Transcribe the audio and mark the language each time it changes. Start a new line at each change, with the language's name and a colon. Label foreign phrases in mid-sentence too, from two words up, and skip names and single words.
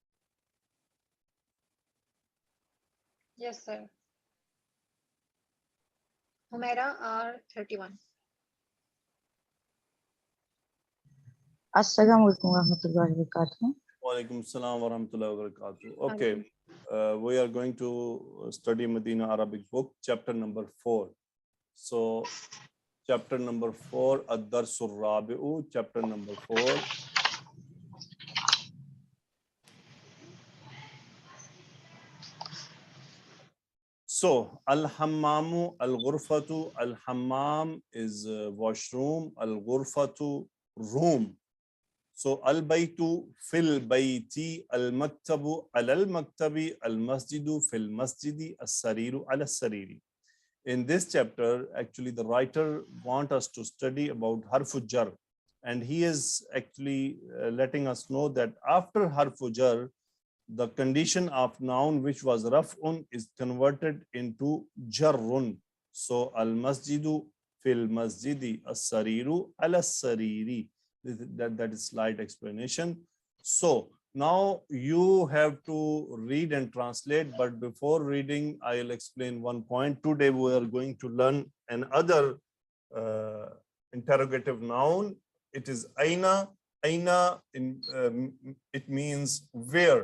English: Yes, sir. Humaira R31.
Arabic: السلام عليكم ورحمة الله وبركاته. وعليكم السلام ورحمة الله وبركاته.
English: Okay, we are going to study Medina Arabic book, chapter number 4. So, chapter number 4,
Arabic: الدرس الرابع,
English: chapter number 4. So,
Arabic: الحمامُ، الغرفةُ، الحمام
English: is washroom,
Arabic: Al-Ghurfatu, room. So, البيتُ، في البيتِ، المكتبُ، المكتبِ، المسجدُ، في المسجدِ، السريرُ، السريرِ.
English: In this chapter, actually, the writer wants us to study about
Arabic: حرف جر.
English: And he is actually letting us know that after
Arabic: حرف جر,
English: the condition of noun which was raf'un is converted into jarrun.
Arabic: So المسجدُ في المسجدِ، السريرُ على السريرِ.
English: That is slight explanation. So now you have to read and translate, but before reading, I'll explain one point. Today we are going to learn another interrogative noun. It is
Arabic: أين. أين,
English: it means where.